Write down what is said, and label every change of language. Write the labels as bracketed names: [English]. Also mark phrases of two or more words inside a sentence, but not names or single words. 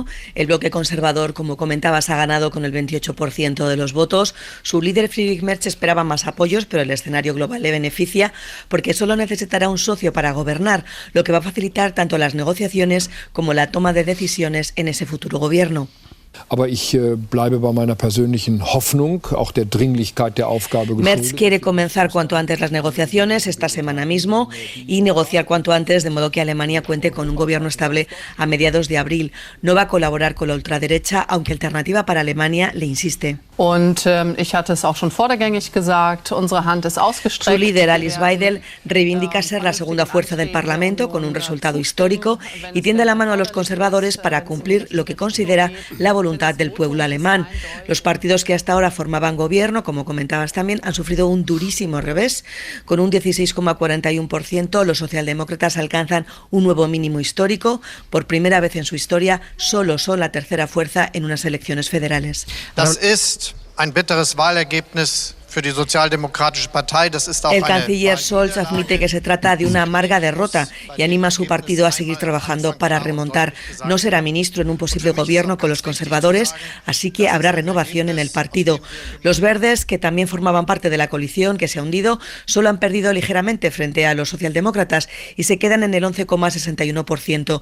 [Spanish] El bloque conservador, como comentabas, ha ganado con el 28% de los votos. Su líder, Friedrich Merz, esperaba más apoyos, pero el escenario global le beneficia porque solo necesitará un socio para gobernar, lo que va a facilitar tanto las negociaciones como la toma de decisiones en ese futuro gobierno. [German] Aber ich bleibe bei meiner persönlichen Hoffnung, auch der Dringlichkeit der Aufgabe geschuldet. [Spanish] Merz quiere comenzar cuanto antes las negociaciones, esta semana mismo, y negociar cuanto antes, de modo que Alemania cuente con un gobierno estable a mediados de abril. No va a colaborar con la ultraderecha, aunque Alternativa para Alemania le insiste. [German] Und ich hatte es auch schon vordergängig gesagt, unsere Hand ist ausgestreckt. [Spanish] Su líder, Alice Weidel, reivindica ser la segunda fuerza del Parlamento con un resultado histórico y tiende la mano a los conservadores para cumplir lo que considera la voluntad del pueblo alemán. Los partidos que hasta ahora formaban gobierno, como comentabas también, han sufrido un durísimo revés. Con un 16,41%, los socialdemócratas alcanzan un nuevo mínimo histórico. Por primera vez en su historia, solo son la tercera fuerza en unas elecciones federales. [German] Das ist ein bitteres Wahlergebnis für die Sozialdemokratische Partei. Das ist auch [Spanish] el canciller Scholz admite que se trata de una amarga derrota y anima a su partido a seguir trabajando para remontar. No será ministro en un posible gobierno con los conservadores, así que habrá renovación en el partido. Los verdes, que también formaban parte de la coalición que se ha hundido, solo han perdido ligeramente frente a los socialdemócratas y se quedan en el 11,61%.